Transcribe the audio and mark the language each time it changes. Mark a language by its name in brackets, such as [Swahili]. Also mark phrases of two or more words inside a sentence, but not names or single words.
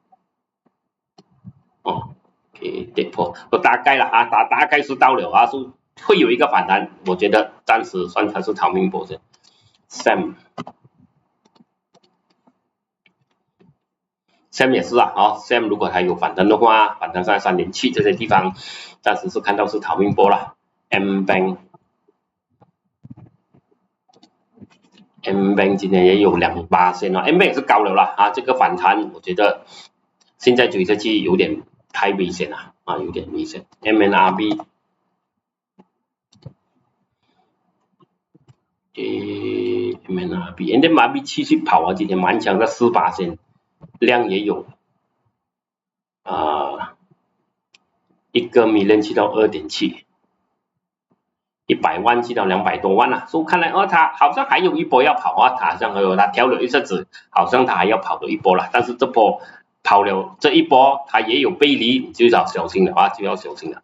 [Chinese] 哦 ，OK， 跌破，我大概了啊，大概是到了啊，是會有一個反彈，我覺得暫時算它是逃命波先。Sam 也是啊，Sam 如果還有反彈的話，反彈上 3.7 這些地方，暫時是看到是逃命波了。MBank 今天也有2%哦 ，MBank 也是高了啦啊，這個反彈我覺得現在追下去有點太危險了啊，有點危險。MNRB 繼續跑啊，今天蠻強的4%，量也有1個 million 去到 2.7。100萬去到200多萬了，所以看來它好像還有一波要跑啊，它好像它跳了一下子，好像它還要跑多一波了，但是這波跑了這一波，它也有背離，就要小心了啊，就要小心了。